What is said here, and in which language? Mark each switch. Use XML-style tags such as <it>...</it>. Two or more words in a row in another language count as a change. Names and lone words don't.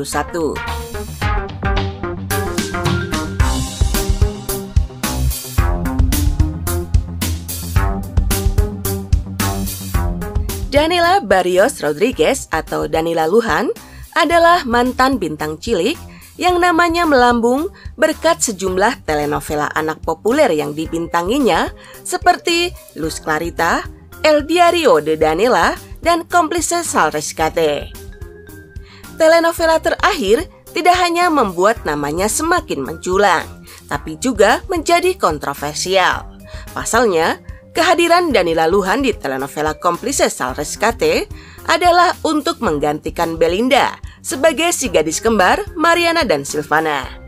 <id>Danila Barrios Rodriguez atau Danila Lujan adalah mantan bintang cilik yang namanya melambung berkat sejumlah telenovela anak populer yang dibintanginya seperti Luz Clarita, El Diario de Danila, dan Cómplices al Rescate. Telenovela terakhir tidak hanya membuat namanya semakin menculang, tapi juga menjadi kontroversial. Pasalnya, kehadiran Danila Lujan di telenovela Cómplices al Rescate adalah untuk menggantikan Belinda sebagai si gadis kembar Mariana dan Silvana.</id>